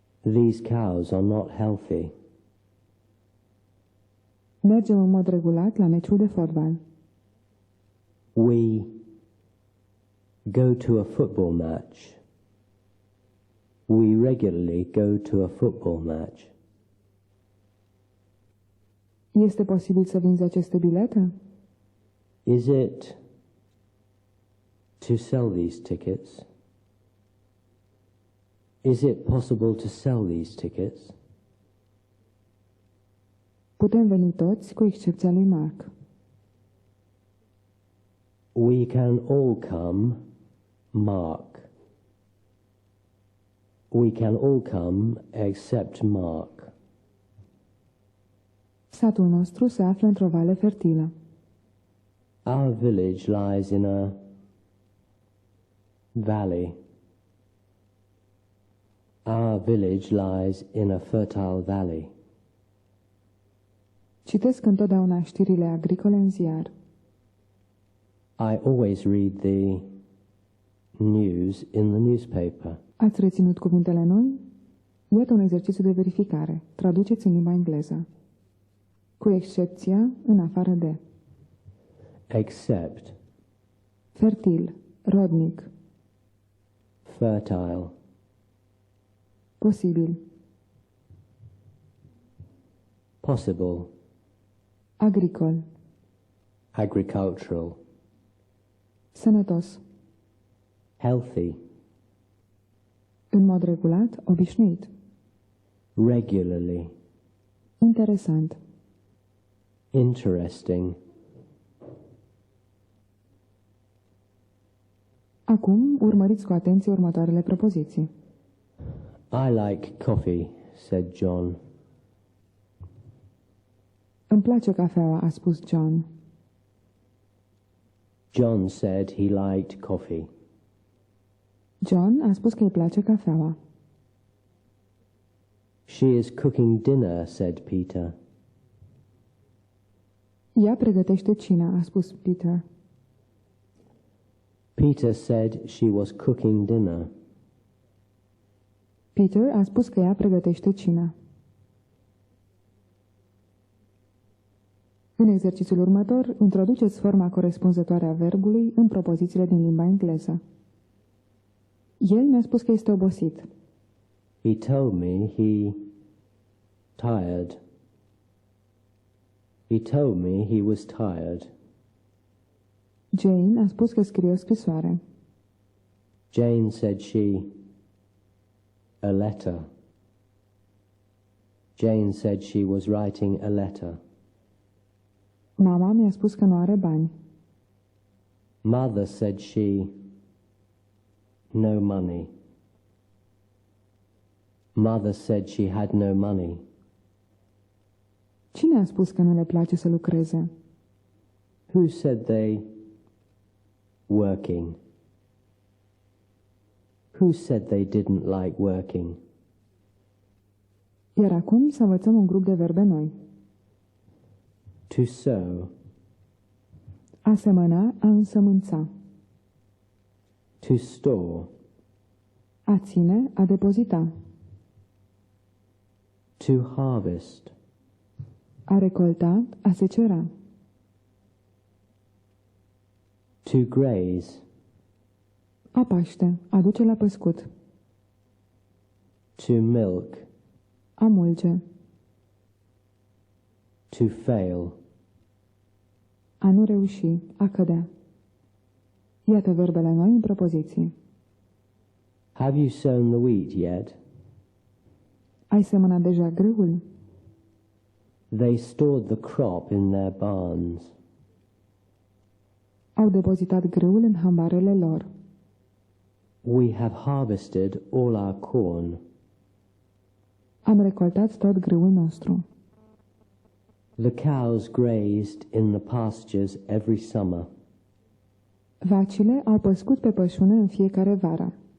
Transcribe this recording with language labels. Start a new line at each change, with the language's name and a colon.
English: These cows are not healthy.
Romanian: Mergem în mod regulat la meciul de fotbal.
English: We go to a football match. We regularly go to a football match.
Romanian: Este posibil să vinzi aceste bilete?
English: Is it to sell these tickets? Is it possible to sell these tickets?
Romanian: Putem veni toți, cu excepția lui Mark.
English: We can all come, Mark. We can all come except Mark.
Romanian: Satul nostru se află într-o vale fertilă.
English: Our village lies in a valley. Our village lies in a fertile valley.
Romanian: Citesc întotdeauna știrile agricole în ziar.
English: I always read the news in the newspaper.
Romanian: Ați reținut cuvintele noi? Iată un exercițiu de verificare. Traduceți în limba engleză. Cu excepția, în afară de.
English: Except,
Romanian: Fertil, rodnic,
English: fertile,
Romanian: posibil,
English: possible,
Romanian: agricol,
English: agricultural,
Romanian: sănătos,
English: healthy,
Romanian: în mod regulat, obișnuit,
English: regularly,
Romanian: interesant.
English: interesting.
Romanian: Acum, urmăriți cu atenție următoarele propoziții.
English: I like coffee, said John.
Romanian: Îmi place cafeaua, a spus John.
English: John said he liked coffee.
Romanian: John a spus că îi place cafeaua.
English: She is cooking dinner, said Peter.
Romanian: Ea pregătește cina, a spus Peter.
English: Peter said she was cooking dinner.
Romanian: Peter a spus că ea pregătește cina. În exercițiul următor, introduceți forma corespunzătoare a verbului în propozițiile din limba engleză. El mi-a spus că este obosit.
English: He told me he tired. He told me he was tired.
Romanian: Jane a spus că scrie o scrisoare.
English: Jane said a letter. Jane said she was writing a letter.
Romanian: Mama mi-a spus că nu are bani.
English: Mother said no money. Mother said she had no money.
Romanian: Cine a spus că nu le place să lucreze?
English: Who said working? Who said they didn't like working?
Romanian: Iar acum să învățăm un grup de verbe noi.
English: To sow.
Romanian: A semăna, a însămânța.
English: To store.
Romanian: A ține, a depozita.
English: To harvest.
Romanian: A recolta, a secera.
English: To graze.
Romanian: A paște, a duce la păscut.
English: To milk.
Romanian: A mulge.
English: To fail.
Romanian: A nu reuși, a cădea. Iată verbele noi în propoziții.
English: Have you sown the wheat yet?
Romanian: Ai semănat deja grâul?
English: They stored the crop in their barns.
Romanian: Au depozitat grâul în hambarele lor.
English: We have harvested all our corn.
Romanian: Am recoltat tot grâul nostru.
English: The cows grazed in the pastures every summer.
Romanian: Vacile au păscut pe pășune în fiecare vară.